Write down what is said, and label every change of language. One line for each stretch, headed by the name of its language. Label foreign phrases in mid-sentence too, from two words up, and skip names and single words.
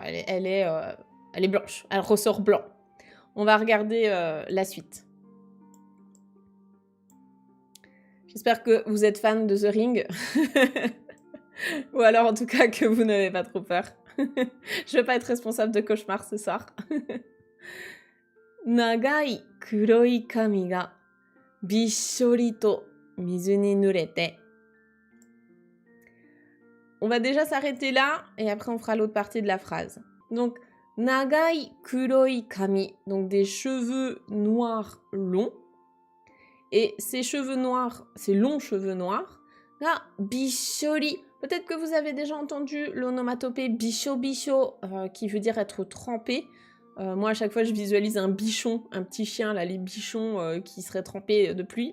French: Elle est blanche, elle ressort blanc. On va regarder la suite. J'espère que vous êtes fan de The Ring. Ou alors en tout cas que vous n'avez pas trop peur. Je vais pas être responsable de cauchemars ce soir.
Japanese: 長い黒い髪がびっしょりと水に濡れて.
French: On va déjà s'arrêter là et après on fera l'autre partie de la phrase. Donc,
Japanese: 長い黒い髪,
French: donc des cheveux noirs longs. Et ces cheveux noirs, ces longs cheveux noirs,
Japanese: がびっしょり.
French: Peut-être que vous avez déjà entendu l'onomatopée
Japanese: びしょびしょ,
French: qui veut dire être trempé. Moi, à chaque fois, je visualise un bichon, un petit chien, là, les bichons qui seraient trempés de pluie.